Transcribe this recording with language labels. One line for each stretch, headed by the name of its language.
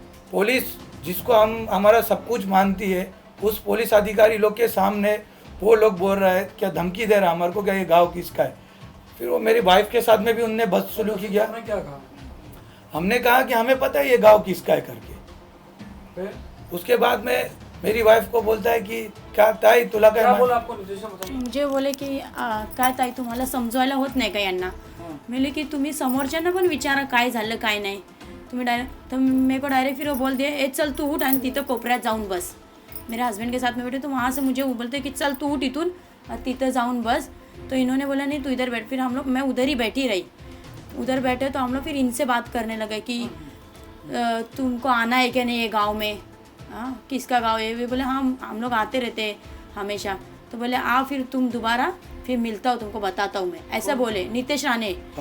Hindi: Police जिसको हम हमारा सब कुछ मानती है, उस पुलिस अधिकारी लोग के सामने वो लोग बोल रहा है, क्या धमकी दे रहा है हमारे को, क्या ये गांव किसका है? फिर वो मेरी वाइफ के साथ में भी उनने बदसलूकी किया। आपने क्या कहा? हमने कहा कि हमें पता है ये गांव किसका है करके। फिर उसके बाद में मेरी वाइफ को बोलता है कि क्या ताई तुला क्या
Marathi: काय
Hindi: बोला आपको नीतीश ने? बताओ. मुझे बोले की
Marathi: काय ताई तुम्हाला समजवायला होत नाही का यांना? म्हणले की तुम्ही समोरच्यांना पण विचारा काय झालं काय नाही. तुम्ही डायरेक्ट,
Hindi: तो मेरे को डायरेक्ट फिर वो बोल दिए ए चल तू उठ
Marathi: आणि तिथं कोपऱ्यात जाऊन बस.
Hindi: मेरे हस्बैंड के साथ में बैठे तो वहाँ से मुझे बोलते कि चल तू उठ
Marathi: इथून तिथं जाऊन बस.
Hindi: तो इन्होंने बोला नहीं तू इधर बैठ. फिर हम लोग, मैं उधर ही बैठी रही. उधर बैठे तो हम लोग फिर इनसे बात करने लगे कि तुमको आना है क्या नहीं ये गाँव में, हाँ किसका गाँव है? वे बोले हाँ हम लोग आते रहते हैं हमेशा. तो बोले आ फिर तुम दोबारा फिर मिलता हूँ तुमको बताता हूँ मैं, ऐसा बोले नीतीश राणे.